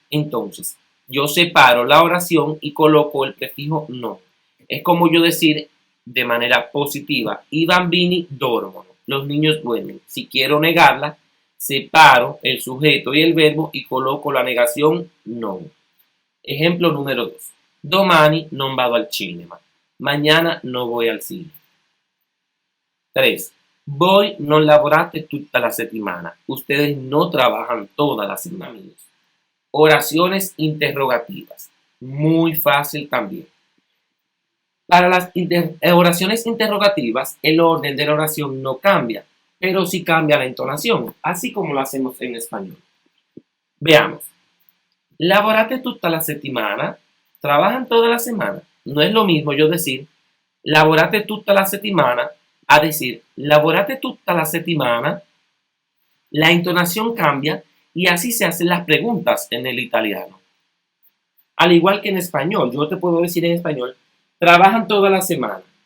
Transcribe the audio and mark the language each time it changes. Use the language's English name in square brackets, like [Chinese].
[Spanish] Entonces, yo separo la oración y coloco el prefijo no. Es como yo decir de manera positiva, [Italian] i bambini dormono, [Spanish] los niños duermen. Si quiero negarla, separo el sujeto y el verbo y coloco la negación no. Ejemplo número 2. [Italian] Domani non vado al cinema. [Spanish] Mañana no voy al cine. 3. [Italian] Voi non lavorate tutta la settimana. [Spanish] Ustedes no trabajan toda la semana. Oraciones interrogativas. Muy fácil también. Para las oraciones interrogativas, el orden de la oración no cambia, pero sí cambia la entonación, así como lo hacemos en español. Veamos. [Italian] Lavorate tutta la settimana. [Spanish] Trabajan toda la semana. No es lo mismo yo decir [Italian] lavorate tutta la settimana [Spanish] a decir lavorate tutta la settimana. La entonación cambia y así se hacen las preguntas en el italiano. Al igual que en español, yo te puedo decir en español, trabajan toda la semana.